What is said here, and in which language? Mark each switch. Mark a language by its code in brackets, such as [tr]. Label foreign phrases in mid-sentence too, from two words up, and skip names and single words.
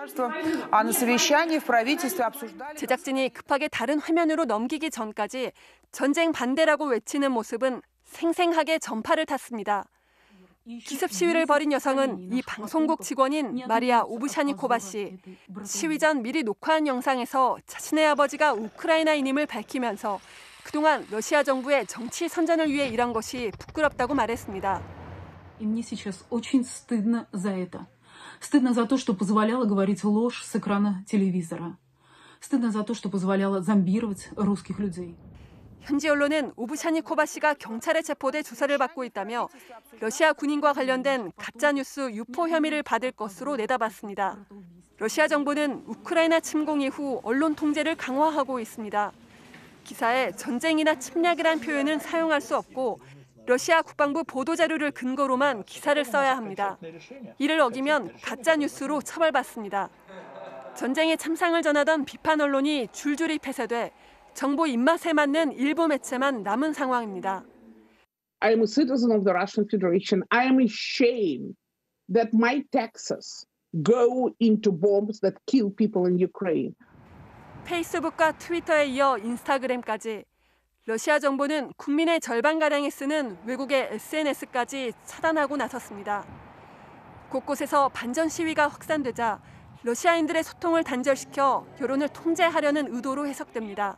[ko] 제작진이 급하게 다른 화면으로 넘기기 전까지 전쟁 반대라고 외치는 모습은 생생하게 전파를 탔습니다. 기습 시위를 벌인 여성은 이 방송국 직원인 마리아 오브샤니코바 씨. 시위 전 미리 녹화한 영상에서 자신의 아버지가 우크라이나인임을 밝히면서 그동안 러시아 정부의 정치 선전을 위해 일한 것이 부끄럽다고 말했습니다. [ru] Мне сейчас очень стыдно за это. Стыдно за то, что позволяла говорить ложь с экрана телевизора. Стыдно за то, что позволяла зомбировать русских людей. [ko] 현지 언론은 오브샤니코바 씨가 경찰에 체포돼 조사를 받고 있다며 러시아 군인과 관련된 가짜뉴스 유포 혐의를 받을 것으로 내다봤습니다. 러시아 정부는 우크라이나 침공 이후 언론 통제를 강화하고 있습니다. 기사에 전쟁이나 침략이란 표현은 사용할 수 없고 러시아 국방부 보도자료를 근거로만 기사를 써야 합니다. 이를 어기면 가짜뉴스로 처벌받습니다. 전쟁의 참상을 전하던 비판 언론이 줄줄이 폐쇄돼 정보 입맛에 맞는 일부 매체만 남은 상황입니다. [en] I am a citizen of the Russian Federation. I am ashamed that my taxes go into bombs that kill people in Ukraine. [ko] 페이스북과 트위터에 이어 인스타그램까지 러시아 정부는 국민의 절반가량이 쓰는 외국의 SNS까지 차단하고 나섰습니다. 곳곳에서 반전 시위가 확산되자 러시아인들의 소통을 단절시켜 여론을 통제하려는 의도로 해석됩니다.